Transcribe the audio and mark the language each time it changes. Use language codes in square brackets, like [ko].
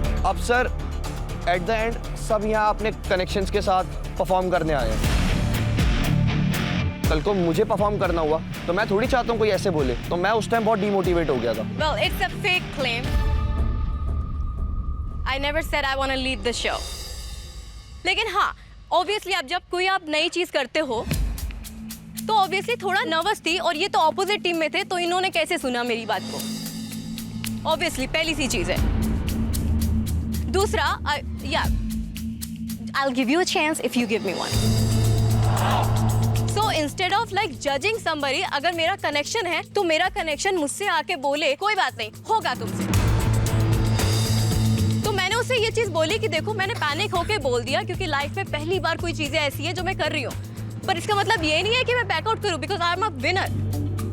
[hi] अब sir at the end सब यहाँ अपने कनेक्शंस के साथ परफॉर्म करने आए हैं। कल को मुझे परफॉर्म करना हुआ तो मैं थोड़ी चाहता हूँ कोई ऐसे बोले, तो मैं उस टाइम बहुत डिमोटिवेट हो गया था। [en] Well, it's a fake claim. I never said I want to leave the show. [hi] लेकिन हाँ, ऑब्वियसली अब जब कोई आप नई चीज करते हो तो ऑब्वियसली थोड़ा नर्वस थी, और ये तो ऑपोजिट टीम में थे, तो इन्होंने कैसे सुना मेरी बात को? ऑब्वियसली पहली सी चीज है। [en] दूसरा, I'll give you a chance if you give me one. So instead of like judging somebody, [hi] अगर मेरा कनेक्शन है तो मेरा कनेक्शन मुझसे आके बोले कोई बात नहीं, होगा तुमसे। तो मैंने उससे ये चीज बोली कि देखो मैंने पैनिक होके बोल दिया क्योंकि लाइफ में पहली बार कोई चीजें ऐसी है जो मैं कर रही हूँ, पर इसका मतलब ये नहीं है कि मैं बैकआउट करूँ, [en] Because I am a winner.